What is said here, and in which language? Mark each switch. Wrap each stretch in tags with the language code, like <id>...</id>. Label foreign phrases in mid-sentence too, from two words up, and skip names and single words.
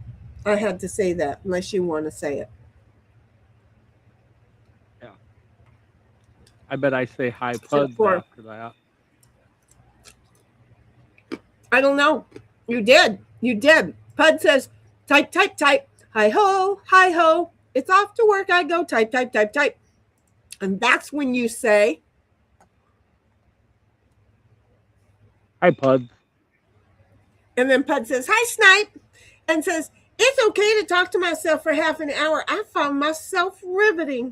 <en>I had to say that unless you want to say it. Yeah. I bet I say hi So Puds for after that. I don't know. You did. You did. Pud says, type, type, type. Hi ho, hi ho. It's off to work. I go type, type, type, type. And that's when you say, Hi Puds. and then Pud says, hi, Snipe. And says, it's okay to talk to myself for half an hour. I found myself riveting.</en>